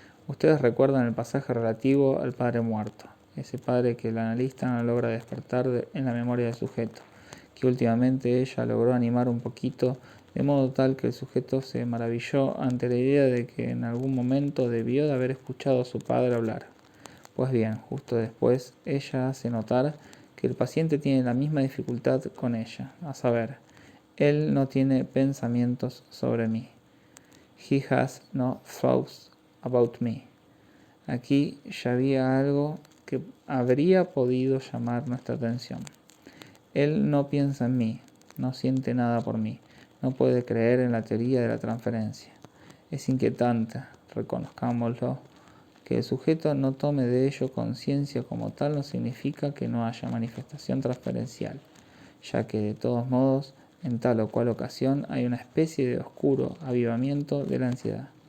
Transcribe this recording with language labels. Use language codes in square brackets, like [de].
[es] Ustedes recuerdan el pasaje relativo al padre muerto, ese padre que el analista no logra despertar en la memoria del sujeto, que últimamente ella logró animar un poquito, de modo tal que el sujeto se maravilló ante la idea de que en algún momento debió de haber escuchado a su padre hablar. Pues bien, justo después ella hace notar que el paciente tiene la misma dificultad con ella, a saber, él no tiene pensamientos sobre mí. [en] He has no thoughts about me. [es] Aquí ya había algo que habría podido llamar nuestra atención. Él no piensa en mí, no siente nada por mí, no puede creer en la teoría de la transferencia. Es inquietante, reconozcámoslo, que el sujeto no tome de ello conciencia como tal no significa que no haya manifestación transferencial, ya que de todos modos, en tal o cual ocasión hay una especie de oscuro avivamiento de la ansiedad.